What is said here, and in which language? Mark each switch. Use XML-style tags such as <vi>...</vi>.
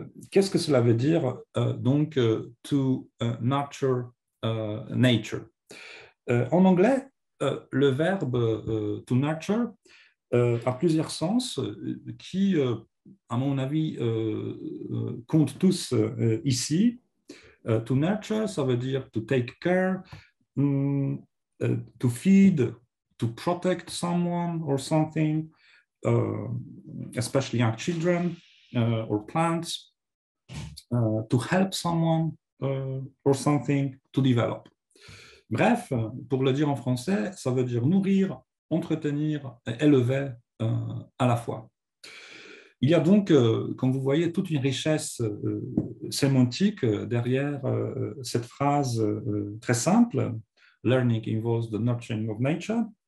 <fr>Qu'est-ce que cela veut dire donc</fr> <en>to nurture nature?</en> <fr>En anglais, le verbe to nurture a plusieurs sens qui, à mon avis, comptent tous ici.</fr> <en>To nurture,</en> <fr>ça veut dire</fr> <en>to take care, to feed, to protect someone or something, especially young children or plants, to help someone or something, to develop.</en> <fr>Bref, pour le dire en français, ça veut dire nourrir, entretenir et élever à la fois. Il y a donc, comme vous voyez, toute une richesse sémantique derrière cette phrase très simple</fr> <en>Learning involves the nurturing of nature.</en>